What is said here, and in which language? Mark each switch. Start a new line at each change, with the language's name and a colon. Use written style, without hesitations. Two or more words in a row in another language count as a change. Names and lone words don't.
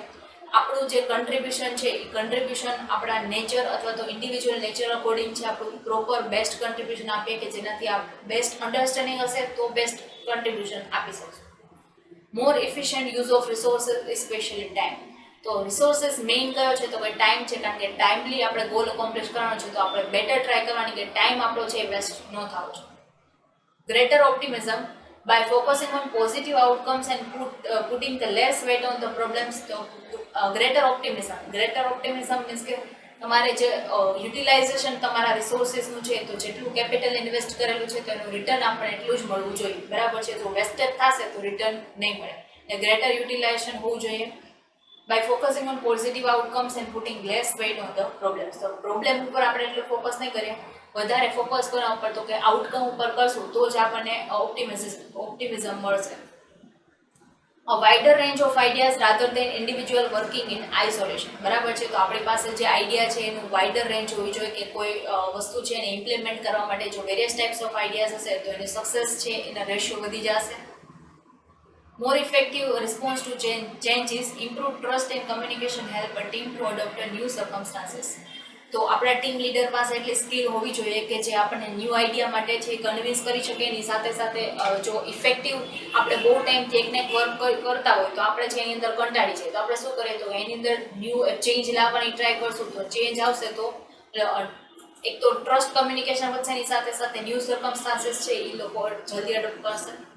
Gujarati: આપણું જે કન્ટ્રીબ્યુશન છે એ કન્ટ્રીબ્યુશન આપણા નેચર અથવા તો
English: individual nature according
Gujarati: છે આપણું
English: proper best contribution
Gujarati: આપીએ કે જેનાથી આ
English: best understanding
Gujarati: હશે તો
English: best contribution
Gujarati: આપી શકશું.
English: More efficient use of resources specially time.
Gujarati: તો રિસોર્સિસ મેઇન કયો છે તો કે ટાઈમ છે, કારણ કે ટાઈમલી આપણે
English: goal accomplish
Gujarati: કરવાનો છે તો આપણે
English: better try
Gujarati: કરવાની કે ટાઈમ આપણો છે એ વેસ્ટ ન થવો છે.
English: Greater optimism by focusing on positive outcomes and putting the less weight on the problems.
Gujarati: તો
English: greater optimism means
Gujarati: કે તમારે જે યુટિલાઇઝેશન તમારા રિસોર્સિસનું છે તો જેટલું
English: capital invest
Gujarati: કરેલું છે તો એનું રિટર્ન આપણે એટલું જ મળવું જોઈએ બરાબર છે. તો વેસ્ટેજ થશે તો રિટર્ન નહીં મળે, એટલે
English: greater utilization
Gujarati: હોવું જોઈએ.
English: by focusing on positive outcomes and putting less weight on the problems.
Gujarati: તો પ્રોબ્લેમ ઉપર આપણે એટલું ફોકસ નહીં કરીએ, વધારે ફોકસ કરવા ઉપર તો કે આઉટકમ ઉપર કરશું તો જ આપણને ઓપ્ટિમિઝમ મળશે.
English: A wider range of ideas rather than individual working in isolation
Gujarati: બરાબર છે. તો આપણી પાસે જે આઈડિયા છે એનું
English: wider range
Gujarati: હોવી જોઈએ કે કોઈ વસ્તુ છે એને ઇમ્પ્લિમેન્ટ કરવા માટે જો
English: various types of ideas
Gujarati: હશે તો એની સક્સેસ છે એના રેશિયો વધી જશે.
English: More effective response to changes, improve trust and communication help a team to adopt a new circumstances.
Gujarati: તો આપણા ટીમ લીડર પાસે એટલી સ્કિલ હોવી જોઈએ કે જે આપણને
English: new idea
Gujarati: માટે છે કન્વિન્સ કરી શકે. એની સાથે સાથે જો ઇફેક્ટિવ આપણે બહુ ટાઈમથી એકને એક વર્ક કરતા હોય તો આપણે છે એની અંદર કંટાળી જાય તો આપણે શું કરીએ તો એની અંદર
English: new change
Gujarati: લાવવાની ટ્રાય કરશું તો ચેન્જ આવશે તો એક તો
English: trust communication
Gujarati: વધશે, એની સાથે સાથે
English: new circumstances
Gujarati: છે એ લોકો જલ્દી એડોપ્ટ કરશે.